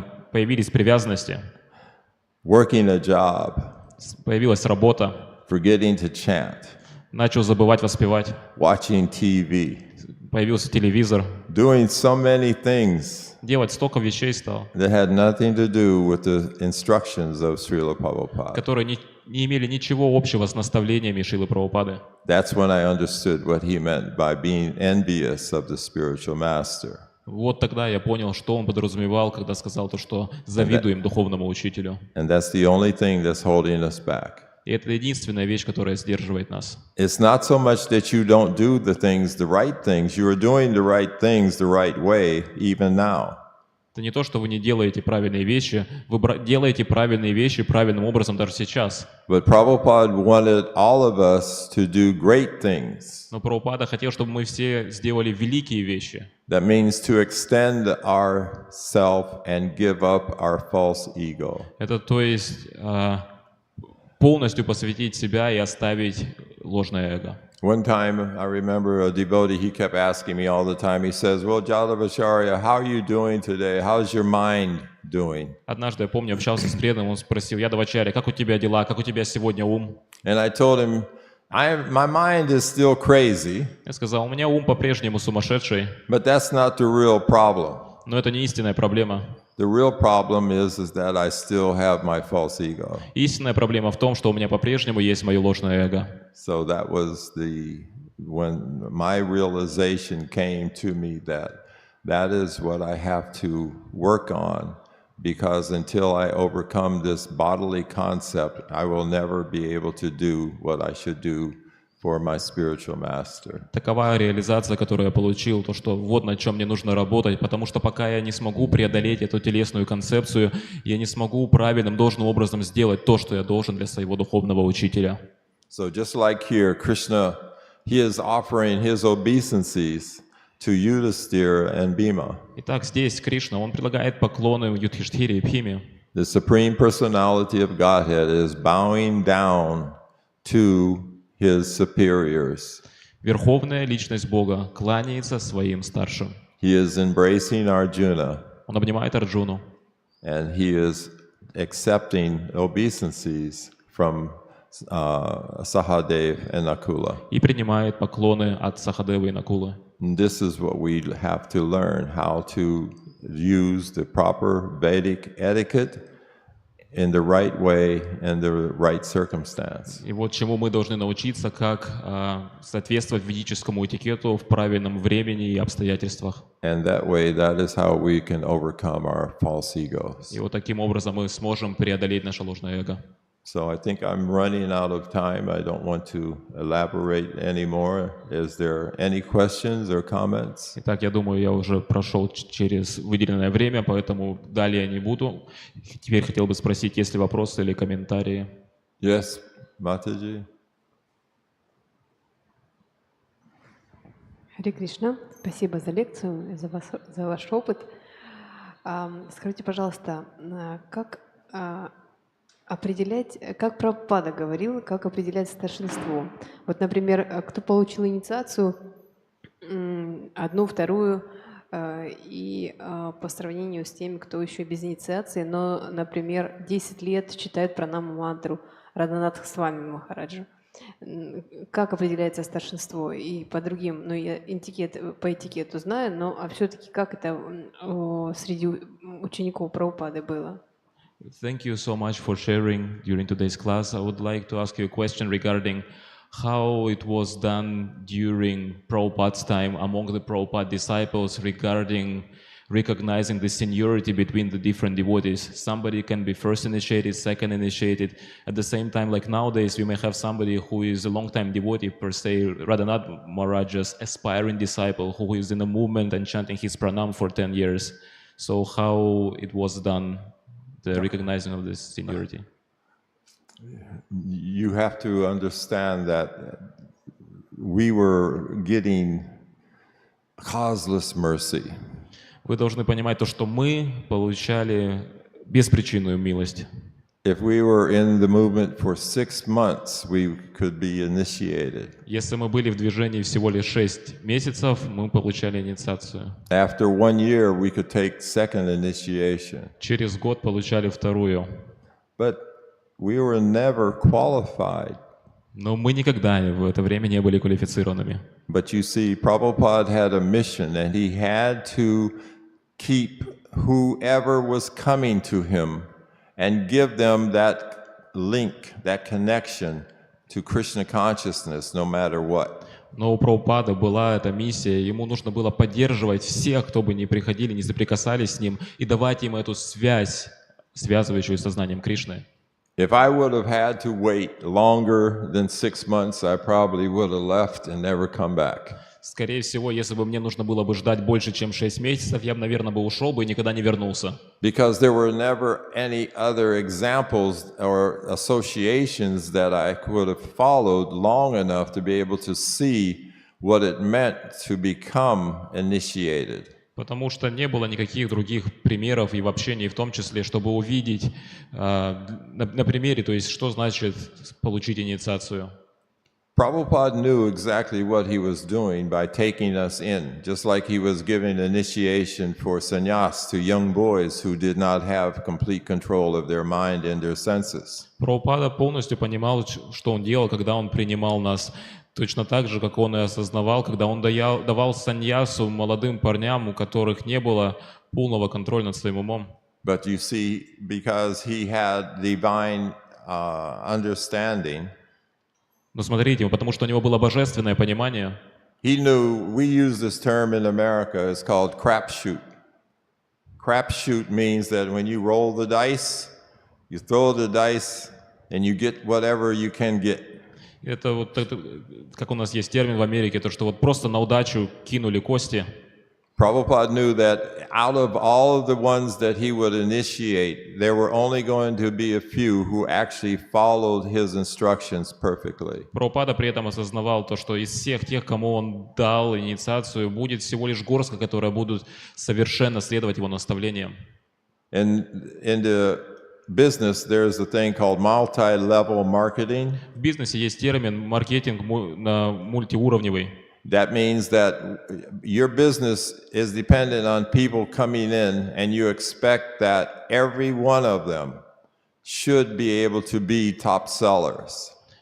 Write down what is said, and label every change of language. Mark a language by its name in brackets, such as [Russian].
[Russian] Появились привязанности. [English] Working a job. [Russian] Появилась работа. [English] Forgetting to chant. [Russian] Начал забывать воспевать. [English] Watching TV. [Russian] Появился телевизор. [English] Doing so many things. [Russian] Делать столько вещей стал. [English] That had nothing to do with the instructions of Srila Prabhupada. [Russian] Которые не имели ничего общего с наставлениями Шрилы Прабхупады. [English] That's when I understood what he meant by being envious of the spiritual master. [Russian] Вот тогда я понял, что он подразумевал, когда сказал то, что завидуем духовному учителю. [English] And that's the only thing that's holding us back. [Russian] И это единственная вещь, которая сдерживает нас. [English] It's not so much that you don't do the right things. You are doing the right things the right way even now. [Russian] Это не то, что вы не делаете правильные вещи, вы делаете правильные вещи правильным образом даже сейчас. [English] But Prabhupada wanted all of us to do great things. [Russian] Но Прабхупада хотел, чтобы мы все сделали великие вещи. [English] That means to extend our self and give up our false ego. [Russian] Это то есть полностью посвятить себя и оставить ложное эго. [English] One time, I remember a devotee, he kept asking me all the time, he says, well, Jadhvacharya, how are you doing today? How's your mind doing? [Russian] Однажды, я помню, общался с преданным, он спросил: Ядхвачарья, как у тебя дела, как у тебя сегодня ум? [English] And I told him, my mind is still crazy. [Russian] Я сказал: у меня ум по-прежнему сумасшедший. [English] But that's not the real problem. [Russian] Но это не истинная проблема. [English] The real problem is that I still have my false ego. [Russian] Истинная проблема в том, что у меня по-прежнему есть мое ложное эго. [English] So that was when my realization came to me that is what I have to work on, because until I overcome this bodily concept, I will never be able to do what I should do for my spiritual master. [Russian] Такова реализация, которую я получил, то, что вот над чем мне нужно работать, потому что пока я не смогу преодолеть эту телесную концепцию, я не смогу правильным, должным образом сделать то, что я должен для своего духовного учителя. [English] So just like here, Krishna, he is offering his obeisances to Yudhisthira and Bhima. [Russian] Итак, здесь Кришна, он предлагает поклоны Юдхиштхире и Бхиме. [English] The Supreme Personality of Godhead is bowing down to his superiors. [Russian] Верховная личность Бога кланяется своим старшим. [English] He is embracing Arjuna. [Russian] Он обнимает Арджуну. [English] And he is accepting obeisances from Sahadev and Nakula. [Russian] и принимает поклоны от Сахадевы и Накулы. [English] And this is what we have to learn, how to use the proper Vedic etiquette in the right way and the right circumstance. [Russian] И вот чему мы должны научиться, как соответствовать ведическому этикету в правильном времени и обстоятельствах. [English] And that way, that is how we can overcome our false egos. [Russian] И вот таким образом мы сможем преодолеть наше ложное эго. [English] So I think I'm running out of time. I don't want to elaborate anymore. Is there any questions or comments? [Russian] Итак, я думаю, я уже прошел через выделенное время, поэтому далее не буду. Теперь хотел бы спросить, есть ли вопросы или комментарии. [English] Yes, Mataji? [Russian] Харе Кришна, спасибо за лекцию, за ваш опыт. Скажите, пожалуйста, как определять, как Прабхупада говорил, как определять старшинство? Вот, например, кто получил инициацию, одну, вторую, и по сравнению с теми, кто еще без инициации, но, например, 10 лет читает пранаму мантру Радханатха Свами Махараджа. Как определяется старшинство? И по другим, ну, я по этикету знаю, но все-таки как это среди учеников Прабхупады было? [English] Thank you so much for sharing during today's class. I would like to ask you a question regarding how it was done during Prabhupada's time among the Prabhupada disciples regarding recognizing the seniority between the different devotees. Somebody can be first initiated, second initiated. At the same time, like nowadays, we may have somebody who is a long-time devotee, per se, Radhanath Maharaj's aspiring disciple, who is in a movement and chanting his pranam for 10 years. So how it was done, the recognizing of this seniority? You have to understand that we were getting causeless mercy. [Russian] Вы должны понимать то, что мы получали беспричинную милость. [English] If we were in the movement for 6 months, we could be initiated. [Russian] Если мы были в движении всего лишь 6 месяцев, мы получали инициацию. [English] After 1 year, we could take second initiation. [Russian] Через год получали вторую. [English] But we were never qualified. [Russian] Но мы никогда в это время не были квалифицированными. [English] But you see, Prabhupada had a mission, and he had to keep whoever was coming to him and give them that link, that connection to Krishna consciousness, no matter what. [Russian] Но у Прабхупады была эта миссия, ему нужно было поддерживать всех, кто бы ни приходили, не соприкасались с ним, и давать им эту связь, связывающую с сознанием Кришны. [English] If I would have had to wait longer than 6 months, I probably would have left and never come back. [Russian] Скорее всего, если бы мне нужно было бы ждать больше, чем 6 месяцев, я бы, наверное, ушел бы и никогда не вернулся. [English] Because there were never any other examples or associations that I could have followed long enough to be able to see what it meant to become initiated. [Russian] Потому что не было никаких других примеров и в общении, в том числе, чтобы увидеть на примере, то есть что значит получить инициацию. [English] Prabhupada knew exactly what he was doing by taking us in, just like he was giving initiation for sannyas to young boys who did not have complete control of their mind and their senses. [Russian] Прабхупада полностью понимал, что он делал, когда он принимал нас, точно так же, как он и осознавал, когда он давал саньясу молодым парням, у которых не было полного контроля над своим умом. [English] But you see, because he had divine understanding, [Russian] Но смотрите, потому что у него было божественное понимание, [English] he knew, we use this term in America, it's called crapshoot. Crapshoot means that when you roll the dice, you throw the dice, and you get whatever you can get. [Russian] это вот как у нас есть термин в Америке, то что вот просто на удачу кинули кости. [English] Prabhupada knew that out of all of the ones that he would initiate, there were only going to be a few who actually followed his instructions perfectly. [Russian] Прабхупада при этом осознавал то, что из всех тех, кому он дал инициацию, будет всего лишь горстка, которые будут совершенно следовать его наставлениям. [English] And in the business, there's a thing called multi-level marketing. [Russian] В бизнесе есть термин маркетинг мультиуровневый. [English] That means that your business is dependent on people coming in, and you expect that every one of them should be able to be top sellers.